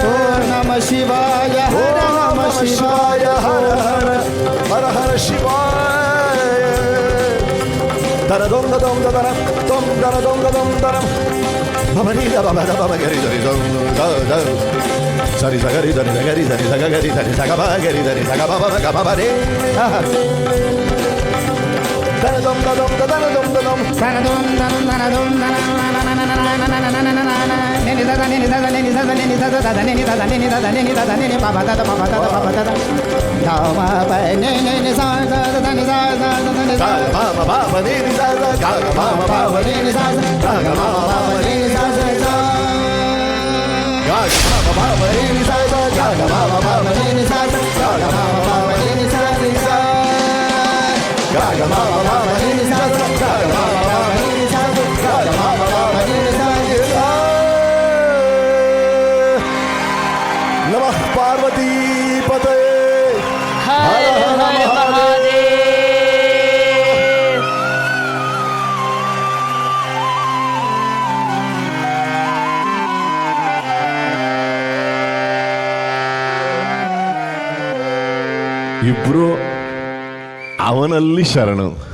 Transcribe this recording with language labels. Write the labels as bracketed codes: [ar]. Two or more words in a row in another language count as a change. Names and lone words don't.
[sa] ॐ नमः शिवाय। ॐ नमः शिवाय. हर हर हर हर शिवाय. Dara dom da dom da dara dom dara dom da dom dara. Baba ni da baba gari da dom da da. Sari sagari da sagari da sagari da sagaba gari da sagaba baba baba ni. Dara dom da dom da dara dom da dom. Dara dom da dom dara dom da na na na na na na na na na na. Neni da neni da neni da neni da da neni da neni da neni da neni baba da baba da baba da. Da ma ba neni sa da da ni sa da da ni sa. Ba ba ba ba neni sa da ga ba ba ba ba neni sa da ga ba ba ba neni sa sa. Ga ba ba ba neni sa da ga ba ba ba neni sa da ga ba ba ba neni sa sa. Ga ga ba ba ba neni sa da ga ba ba ba neni sa da ga ba ba ba neni sa sa. नमः पार्वती पतये. [hi] हर हर महादेव. [kn] ಇಬ್ರು ಅವನಲ್ಲಿ ಶರಣು.